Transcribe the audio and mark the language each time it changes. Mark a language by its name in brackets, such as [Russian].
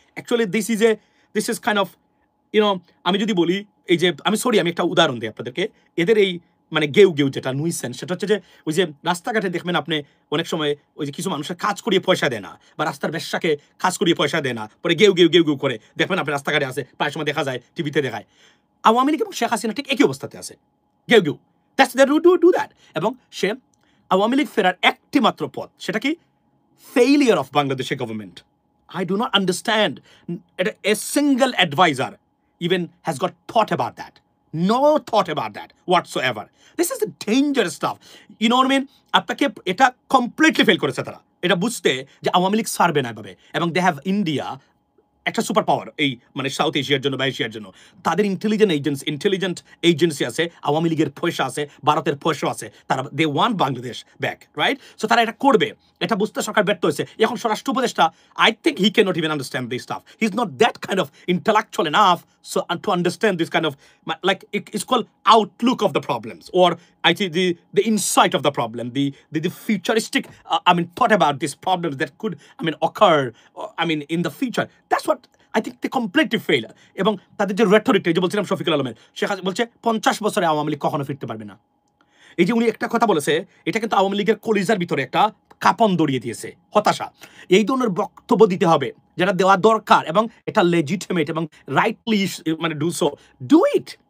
[English] actually this is kind of, [Bangla] আমি যদি বলি, এই যে আমি একটা উদাহরণ দিই আপনাদেরকে, এদের এই গেউ যেটা নুইসেন্স, সেটা হচ্ছে যে ওই যে রাস্তাঘাটে দেখবেন আপনি অনেক সময় ওই যে কিছু মানুষের কাজ করিয়ে পয়সা দেয় না, বা রাস্তার বেশ্যাকে কাজ করিয়ে পয়সা দেয় না, পরে গেউ করে দেখবেন আপনি রাস্তাঘাটে আছে, প্রায় সময় দেখা যায়, টিভিতে দেখায়। আওয়ামী লীগ এবং শেখ হাসিনা ঠিক একই অবস্থাতে আছে, গেউ [English] That's the do that. [Bangla] এবং সে আওয়ামী লীগ ফেরার একটি মাত্র পথ, সেটা কি, ফেইলিয়ার অফ বাংলাদেশের government. [English] I do not understand a single advisor even has got thought about that. No thought about that whatsoever. This is the dangerous stuff. You know what I mean? [Bangla] আপনাকে এটা completely fail করেছে তারা, এটা বুঝতে যে আওয়ামী লীগ সারবে না এভাবে। এবং [English] they have India, [Bangla] একটা সুপার পাওয়ার এই সাউথ এশিয়ার জন্য বা এশিয়ার জন্য, তাদের ইন্টেলিজেন্ট এজেন্সি আছে, আওয়ামী লীগের পয়সা আছে, ভারতের পয়সা আছে, তারা [English] they want Bangladesh back, [Bangla] right? So তারা এটা করবে, এটা বুঝতে সরকার ব্যর্থ হয়েছে। এখন স্বরাষ্ট্র উপদেষ্টা, [English] I think he can not even understand this stuff, he is not that kind of intellectual enough so to understand this kind of, like, it's called outlook of the problems, or I think the insight of the problem, the futuristic thought about these problems that could occur in the future. That's what I think they completely fail. [Bangla] এবং তাদের যে rhetoric, যে বলছিলাম শফিকুল আলমের, সে বলছে 50 বছরে আওয়ামী লীগ কখনো ফিরতে পারবে না। এই যে উনি একটা কথা বলেছে, এটা কিন্তু আওয়ামী লীগের কলিজার ভিতরে একটা কাঁপন দড়িয়ে দিয়েছে, হতাশা। এই ধরনের বক্তব্য দিতে হবে, যেটা দেওয়া দরকার, এবং এটা লেজিটিমেট এবং [English] Rightly do it.